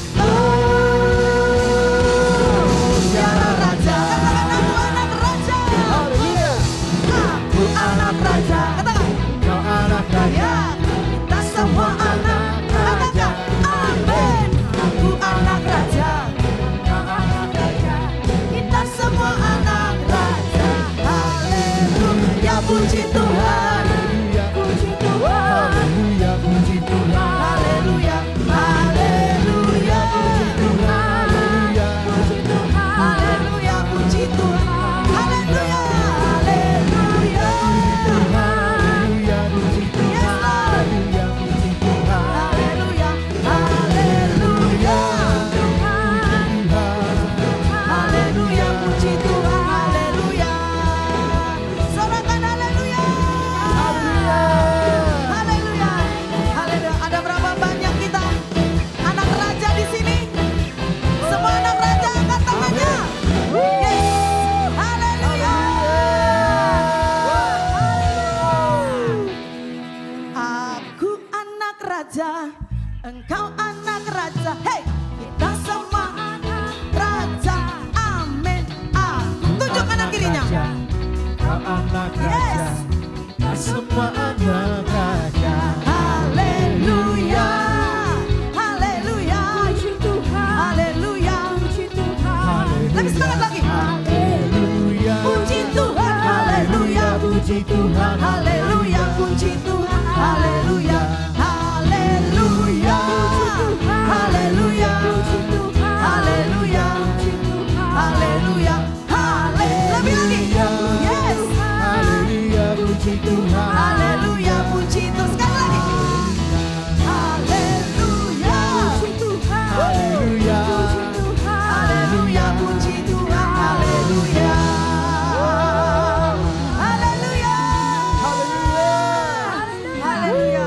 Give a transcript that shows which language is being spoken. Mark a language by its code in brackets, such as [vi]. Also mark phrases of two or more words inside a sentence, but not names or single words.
[id] Dialah Raja, katakan aku anak Raja. Haleluya. Aku anak Raja, katakan. Kau anak raja. Ya, kita semua anak raja. Amin. Aku anak raja. Kita semua anak raja. Haleluya, puji Tuhan. Puji Tuhan. Haleluya, puji Tuhan. Haleluya, haleluya, puji Tuhan. Haleluya, Puji Tuhan. Haleluya, puji Tuhan. Haleluya, haleluya. haleluya, puji Tuhan. Haleluya, puji Tuhan. Haleluya, haleluya. Haleluya, puji Tuhan. Haleluya. Sorakan haleluya. Haleluya. Haleluya. Ada berapa banyak kita anak raja di sini? Semua anak raja angkat tangannya. Yes. Haleluya. Aku anak raja, engkau anak raja. Hey, kita semua anak raja. Amin. Aku tunjuk kanan kirinya. Kau anak raja. Yes. Kau semua anak raja. Haleluya. Haleluya. Haleluya. Lebih semangat lagi. Haleluya. Puji Tuhan. Haleluya. Puji Tuhan. Haleluya. Puji Tuhan. Haleluya. Haleluya. Haleluya. Haleluya. Haleluya. Haleluya. Lebih lagi. Yes. Haleluya, puji Tuhan. Haleluya. Puji Tuhan. Sekali lagi. Haleluya. Haleluya. Haleluya, puji Tuhan. Haleluya. Haleluya. Haleluya.